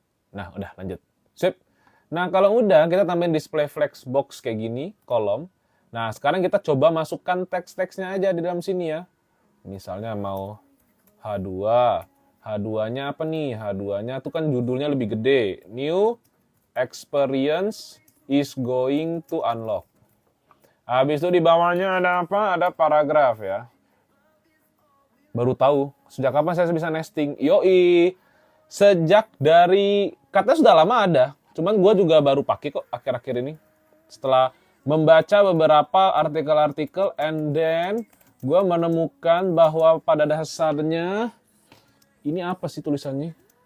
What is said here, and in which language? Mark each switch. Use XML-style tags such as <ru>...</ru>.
<id>Nah, udah lanjut. Sip. Nah, kalau udah kita tambahin display flexbox kayak gini, kolom. Nah, sekarang kita coba masukkan teks-teksnya aja di dalam sini ya. Misalnya mau H2. H2-nya apa nih? H2-nya tuh kan judulnya lebih gede.</id> <en>New experience is going to unlock.</en> <id>Habis itu di bawahnya ada apa? Ada paragraf ya. Baru tahu. Sejak kapan saya bisa nesting? Yoi. Sejak dari, katanya sudah lama ada. Cuman gue juga baru pakai kok akhir-akhir ini. Setelah membaca beberapa artikel-artikel,</id> <en>and then</en> <id>gue menemukan bahwa pada dasarnya, ini apa sih tulisannya?</id>